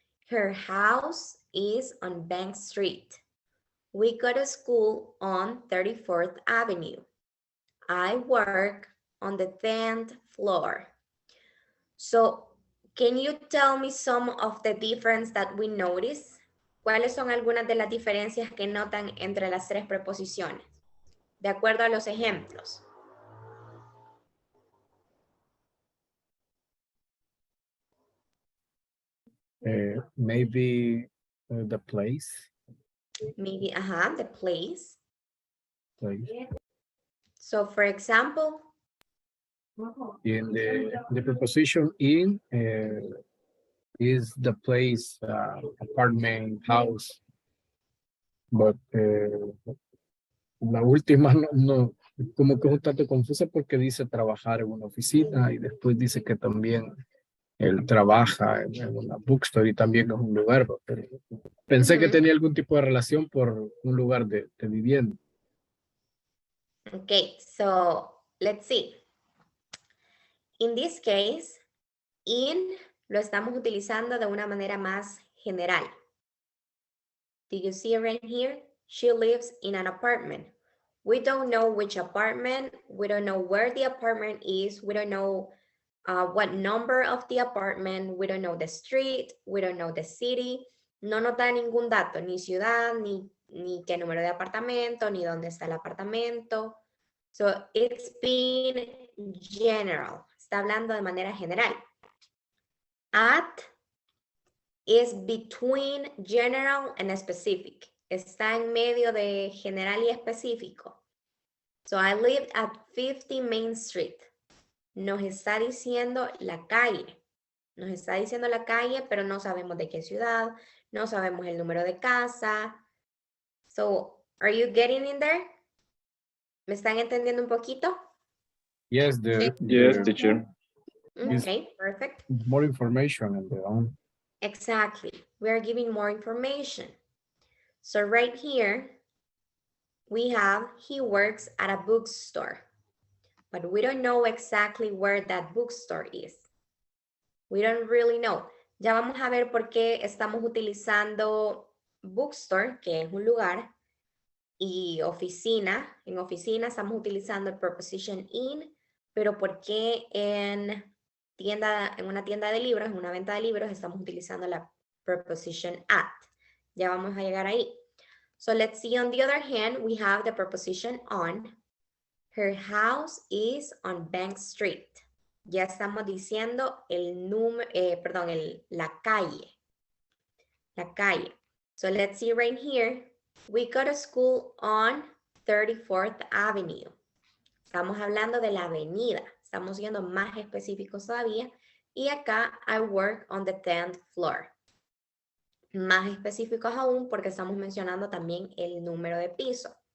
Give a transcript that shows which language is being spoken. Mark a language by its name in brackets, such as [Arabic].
[English] Her house is on Bank Street. We go to school on 34th Avenue. I work on the 10th floor. So, can you tell me some of the difference that we notice? [Spanish] ¿Cuáles son algunas de las diferencias que notan entre las tres preposiciones? De acuerdo a los ejemplos. [English] Maybe the place. Maybe, the place. Place. So, for example, In the preposition in is the place, apartment, house. [Spanish] But la última no, como que es un tanto confusa porque dice trabajar en una oficina y después dice que también él trabaja en una bookstore y también es un lugar. Pero pensé que tenía algún tipo de relación por un lugar de vivienda. [English] okay, so let's see. In this case, [Spanish] in lo estamos utilizando de una manera más general. [English] Do you see it right here? She lives in an apartment. We don't know which apartment. We don't know where the apartment is. We don't know what number of the apartment. We don't know the street. We don't know the city. [Spanish] No nos da ningún dato, ni ciudad, ni qué número de apartamento, ni dónde está el apartamento. [English] So it's being general. [Spanish] Está hablando de manera general. [English] At is between general and specific. [Spanish] Está en medio de general y específico. [English] So I live at 50 Main Street. [Spanish] Nos está diciendo la calle. Nos está diciendo la calle, pero no sabemos de qué ciudad. No sabemos el número de casa. [English] So, are you getting in there? [Spanish] ¿Me están entendiendo un poquito? [English] Yes, Yes, teacher. Okay, perfect. More information and the own. Exactly. We are giving more information. So right here, we have, he works at a bookstore, but we don't know exactly where that bookstore is. We don't really know. [Spanish] Ya vamos a ver por qué estamos utilizando bookstore, que es un lugar, y oficina. En oficina estamos utilizando el preposition in, pero por qué en una tienda de libros, en una venta de libros, estamos utilizando la preposition at. Ya vamos a llegar ahí. [English] So let's see, on the other hand, we have the preposition on. Her house is on Bank Street. [Spanish] Ya estamos diciendo el número, la calle. La calle. [English] So let's see right here. We go to school on 34th Avenue. [Spanish] Estamos hablando de la avenida. Estamos siendo más específicos todavía. Y acá, [English] I work on the 10th floor. [Spanish] Más específicos aún porque estamos mencionando también el número de piso.